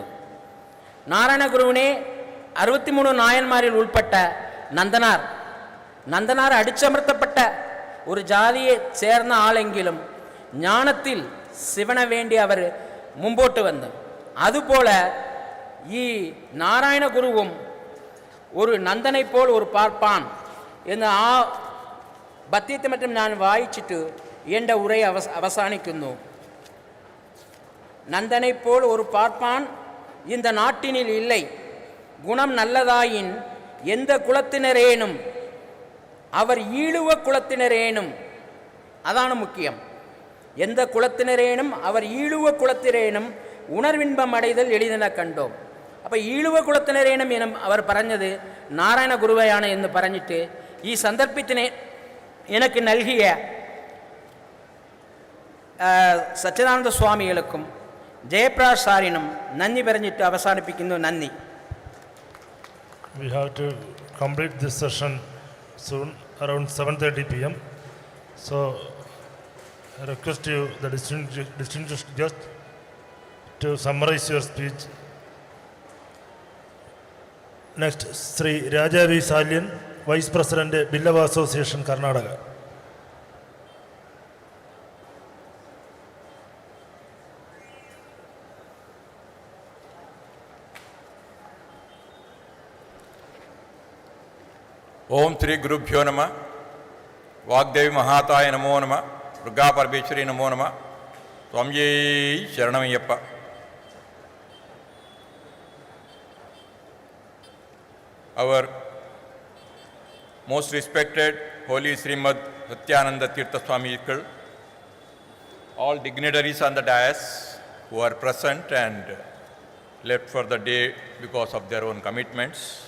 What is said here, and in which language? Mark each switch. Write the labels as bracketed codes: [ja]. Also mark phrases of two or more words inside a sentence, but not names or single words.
[ml] നാരായണ ഗുരുവിനെ 63 നായന്മാരിൽ ഉൾപ്പെട്ട നന്ദനാർ അടിച്ചമർത്തപ്പെട്ട ഒരു ജാതിയെ ചേർന്ന ആളെങ്കിലും ജ്ഞാനത്തിൽ ശിവന് വേണ്ടി അവർ മുമ്പോട്ട് വന്നു. അതുപോലെ ഈ നാരായണ ഗുരുവും ഒരു [ta] நந்தனை போல் ஒரு பார்ப்பான் [ml] എന്ന് ആ പദ്യത്തെ മറ്റും ഞാൻ വായിച്ചിട്ട് എൻ്റെ ഉரை അവസാനിക്കുന്നു. [ta] நந்தனை போல் ஒரு பார்ப்பான் இந்த நாட்டினில் இல்லை, குணம் நல்லதாயின் எந்த குலத்தினரேனும் அவர் ஈழுவ குலத்தினரேனும், அதான முக்கியம், எந்த குலத்தினரேனும் அவர் ஈழுவ குலத்தினரேனும் உணர்வின்பம் அடைதல் எளிதென கண்டோம். [ml] അപ്പോൾ [ta] ஈழுவ குலத்தினரேனும் [ml] എന്നും അവർ പറഞ്ഞത് നാരായണ ഗുരുവയാണ് എന്ന് പറഞ്ഞിട്ട് ഈ സന്ദർഭത്തിന് എനിക്ക് നൽകിയ സച്ചിദാനന്ദ സ്വാമികൾക്കും ജയപ്രകാശ് സാറിനും നന്ദി പറഞ്ഞിട്ട് അവസാനിപ്പിക്കുന്നു. നന്ദി. [en] We have to complete this session soon around 7:30 p.m. So I request you, the distinguished guest, to summarize your speech. Next, Sri Raja V. Salyan, Vice President, Billava Association, Karnataka. [sa] ओम श्री गुरुभ्यो नमः. वाग्देवी महाताय नमो नमः. दुर्गा परमेश्वरी नमो नमः. स्वामी शरणमय्यप्पा. [en] Our most respected Holy Srimad Satyananda Tirtha Swami, all dignitaries on the dais who are present and left for the day because of their own commitments,